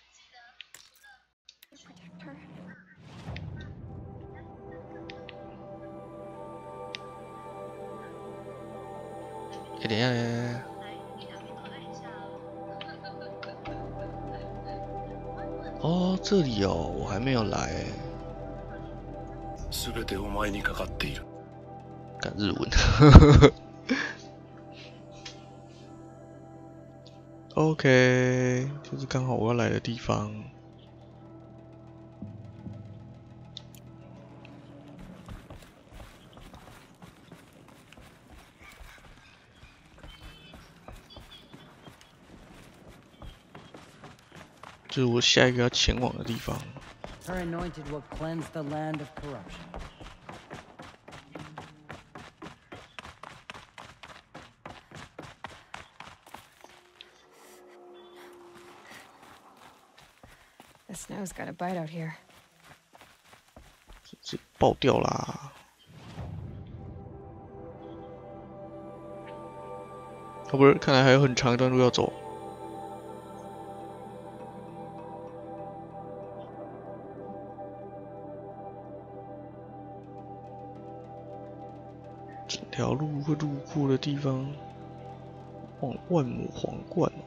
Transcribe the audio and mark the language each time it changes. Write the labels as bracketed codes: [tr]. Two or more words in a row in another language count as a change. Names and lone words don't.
[zh] 等一下。哦，这里哦，我还没有来。 [ja] 全てお前にかかっている。 [zh] 干日文。OK， 就是刚好我要来的地方。就是我下一个要前往的地方。 [en] Her anointed will cleanse the land of corruption. The snow's got a bite out here. [zh] 这爆掉啦！哦，不是，看来还有很长一段路要走。整条路会路过的地方，万亩皇冠。